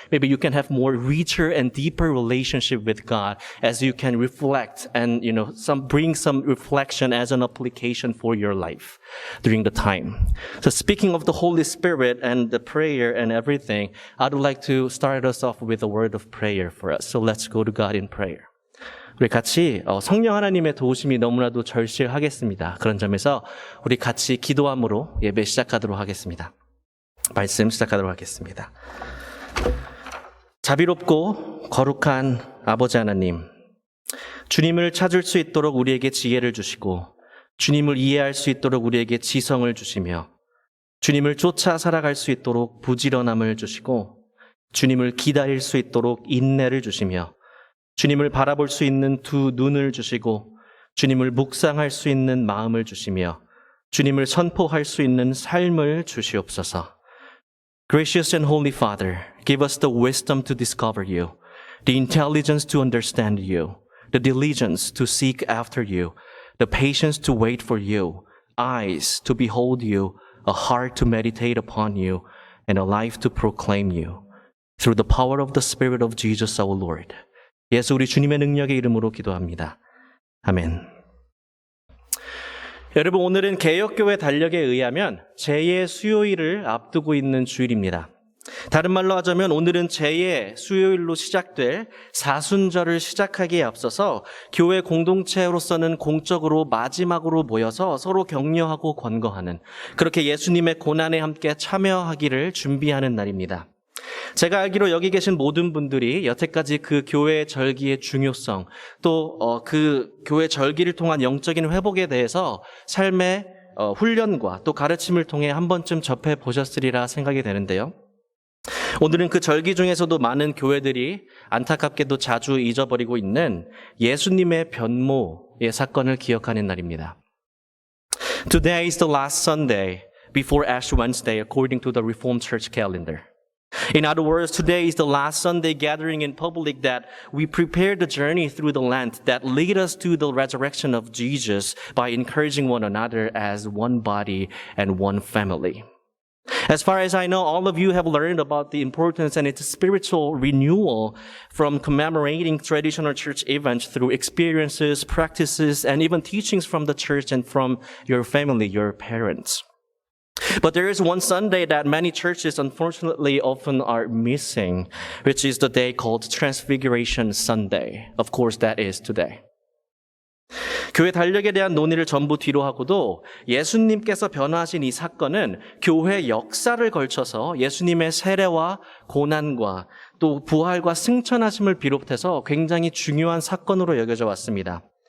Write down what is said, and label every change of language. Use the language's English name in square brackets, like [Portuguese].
[English] Maybe you can have more richer and deeper relationship with God as you can reflect and, bring some reflection as an application for your life during the time. So speaking of the Holy Spirit and the prayer and everything, I'd like to start us off with a word of prayer for us. So let's go to God in prayer. [Korean] 우리 같이 성령 하나님의 도우심이 너무나도 절실하겠습니다. 그런 점에서 우리 같이 기도함으로 예배 시작하도록 하겠습니다. 말씀 시작하도록 하겠습니다. 자비롭고 거룩한 아버지 하나님, 주님을 찾을 수 있도록 우리에게 지혜를 주시고 주님을 이해할 수 있도록 우리에게 지성을 주시며 주님을 쫓아 살아갈 수 있도록 부지런함을 주시고 주님을 기다릴 수 있도록 인내를 주시며 주님을 바라볼 수 있는 두 눈을 주시고 주님을 묵상할 수 있는 마음을 주시며 주님을 선포할 수 있는 삶을 주시옵소서. [English] Gracious and Holy Father, give us the wisdom to discover you, the intelligence to understand you, the diligence to seek after you, the patience to wait for you, eyes to behold you, a heart to meditate upon you, and a life to proclaim you. Through the power of the Spirit of Jesus our Lord. [Korean] 예수 우리 주님의 능력의 이름으로 기도합니다. 아멘. 여러분, 오늘은 개역교회 달력에 의하면 제2의 수요일을 앞두고 있는 주일입니다. 다른 말로 하자면 오늘은 제2의 수요일로 시작될 사순절을 시작하기에 앞서서 교회 공동체로서는 공적으로 마지막으로 모여서 서로 격려하고 권고하는, 그렇게 예수님의 고난에 함께 참여하기를 준비하는 날입니다. 제가 알기로 여기 계신 모든 분들이 여태까지 그 교회 절기의 중요성, 또 그 교회 절기를 통한 영적인 회복에 대해서 삶의 훈련과 또 가르침을 통해 한 번쯤 접해 보셨으리라 생각이 되는데요. 오늘은 그 절기 중에서도 많은 교회들이 안타깝게도 자주 잊어버리고 있는 예수님의 변모의 사건을 기억하는 날입니다. [English] Today is the last Sunday before Ash Wednesday according to the Reformed Church calendar. In other words, today is the last Sunday gathering in public that we prepare the journey through the Lent that lead us to the resurrection of Jesus by encouraging one another as one body and one family. As far as I know, all of you have learned about the importance and its spiritual renewal from commemorating traditional church events through experiences, practices, and even teachings from the church and from your family, your parents. But there is one Sunday that many churches unfortunately often are missing, which is the day called Transfiguration Sunday. Of course, that is today. [Korean] 교회 달력에 대한 논의를 전부 뒤로 하고도 예수님께서 변화하신 이 사건은 교회 역사를 걸쳐서 예수님의 세례와 고난과 또 부활과 승천하심을 비롯해서 굉장히 중요한 사건으로 여겨져 왔습니다.